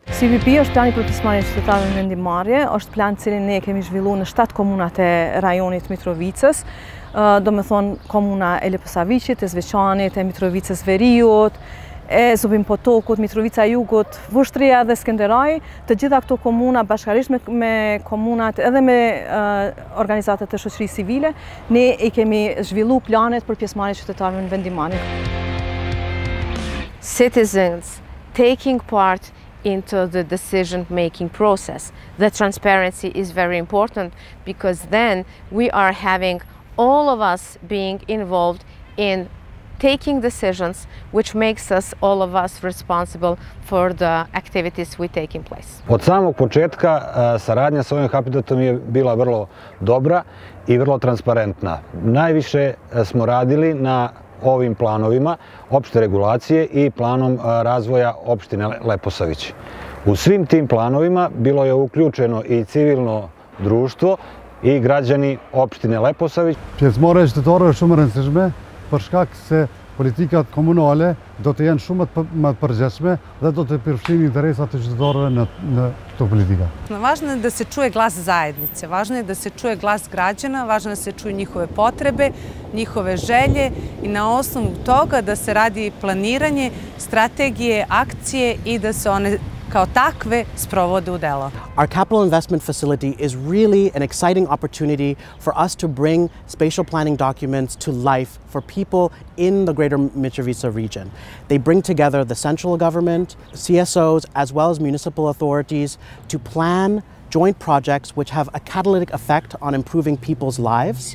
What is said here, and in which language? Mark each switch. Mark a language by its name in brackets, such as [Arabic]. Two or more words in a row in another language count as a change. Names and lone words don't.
[Albanian] CVP është plani për pjesëmarrjen e qytetarëve në vendimmarrje, është plan cilin ne kemi zhvilluar në 7 komunat e rajonit Mitrovicës, do me thonë komuna e Lepësavicit, e Zveçanit, e Mitrovicës Veriut, e Zubin Potokut, Mitrovica Jugut, Vushtria dhe Skënderaj, të gjitha këto komuna bashkarisht me komunat edhe me organizatet e shoqërisë civile, ne I kemi zhvillu planet për pjesëmarrjen e qytetarëve në vendimmarrje. [English] Citizens taking part into the decision-making process. The transparency is very important because then we are having all of us being involved in taking decisions which makes us, all of us, responsible for the activities we take in place. [Serbian] Od samog početka saradnja s ovim habitatom je bila vrlo dobra I vrlo transparentna. Najviše smo radili na ovim planovima opšte regulacije i planom razvoja opštine Leposavić. U svim tim planovima bilo je uključeno i civilno društvo i građani opštine Leposavić. [Albanian] Pjesëmarrja qytetare është shumë e rëndësishme për shkak se politikat komunale do të jenë shumë më të përgjithshme dhe do të përfshin interesat e qytetarëve në këto politika. [Serbian] Važno je da se čuje glas zajednice, važno je da se čuje glas građana, važno je da se čuju njihove potrebe, njihove želje i na osnovu toga da se radi planiranje, strategije, akcije i da se one kao takve sprovode u delo. [English] Our capital investment facility is really an exciting opportunity for us to bring spatial planning documents to life for people in the greater Mitrovica region. They bring together the central government, CSOs, as well as municipal authorities to plan joint projects which have a catalytic effect on improving people's lives.